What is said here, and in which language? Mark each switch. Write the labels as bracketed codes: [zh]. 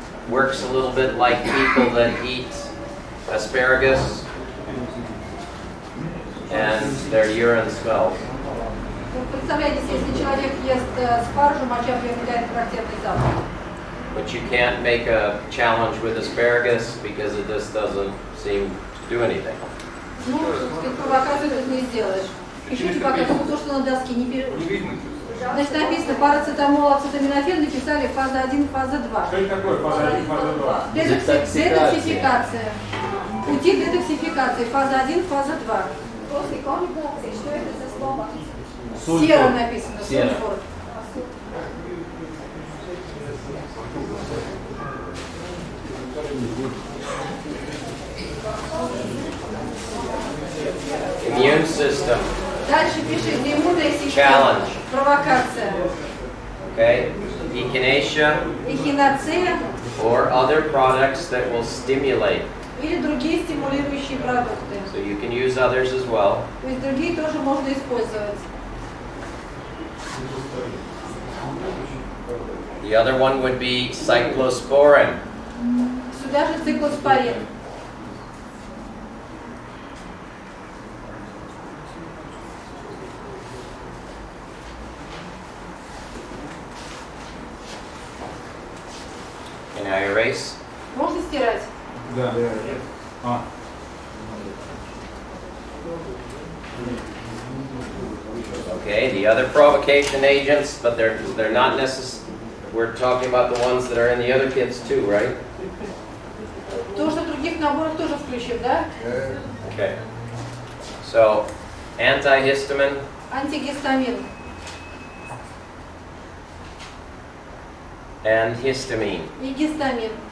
[en] Works a little bit like people that eat asparagus and their urine smells. [ru] Вот представляете, если человек ест спаржу, моча приобретает характерный запах. [en] But you can't make a challenge with asparagus because it just doesn't seem to do anything. [ru] Ну, провокацию тут не сделаешь. Пишите пока только то, что на доске, не пишите. Значит, написано парацетамол, ацетаминофен, написали фаза 1, фаза 2. Что это такое фаза 1, фаза 2? Детоксификация. Пути детоксификации. Фаза 1, фаза 2. После конъюгации, что это за слово? Сера написано, Сера. сульфур. [en] Immune system, [ru] Дальше пишите иммунная система. [en] Challenge. [ru] Провокация. [en] okay? Echinacea [ru] Эхиноцея [en] or other products that will stimulate. [ru] или другие стимулирующие продукты. [en] So you can use others as well. [ru] То есть другие тоже можно использовать. [en] The other one would be cyclosporin. [ru] Сюда же циклоспорин. [en] Can I erase? [ru] Можно стирать. Да. А, [en] Okay, the other provocation agents, but they're not necessary. We're talking about the ones that are in the other kits too, right? [ru] То, что в других наборах тоже включим, да? [en] Okay. So, antihistamine, [ru] Антигистамин [en] and histamine. [ru] и гистамин.